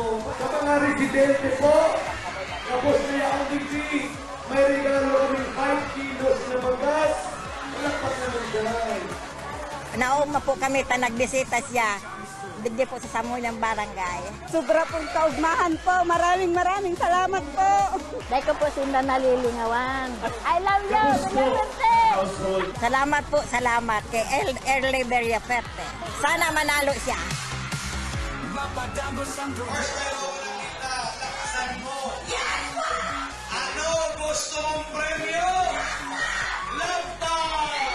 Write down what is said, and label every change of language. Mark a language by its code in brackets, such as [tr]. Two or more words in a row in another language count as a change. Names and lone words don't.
[tl] Sa mga residente po, tapos na yung degree, may regalo kaming 5 kilos na bagas. [bik] Malakpak naman dyan. Nauma po kami, nagbisita siya. Digdi po sa Samoy ng barangay. Sobra pong kaugmahan po. [tl] Maraming salamat po. [bik] Dahil ko po sinda nalilingawan. [en] I love you! [tl] Salamat po, salamat kay Erle Villapuerte. Sana manalo siya. Ano gusto mong premyo? Laptop!